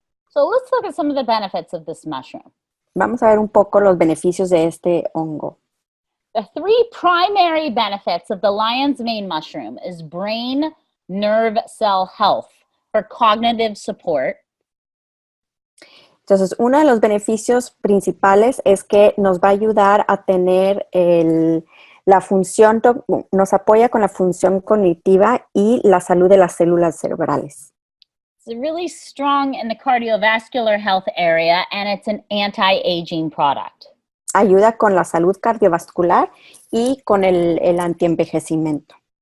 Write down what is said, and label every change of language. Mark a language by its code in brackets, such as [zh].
[en] So let's look at some of the benefits of this mushroom. [es] Vamos a ver un poco los beneficios de este hongo. [en] The 3 primary benefits of the lion's mane mushroom is brain nerve cell health for cognitive support. [es] Entonces, uno de los beneficios principales es que nos va a ayudar a tener nos apoya con la función cognitiva y la salud de las células cerebrales. [en] really strong in the cardiovascular health area, and it's an anti-aging product. [es] Ayuda con la salud cardiovascular y con el antienvejecimiento.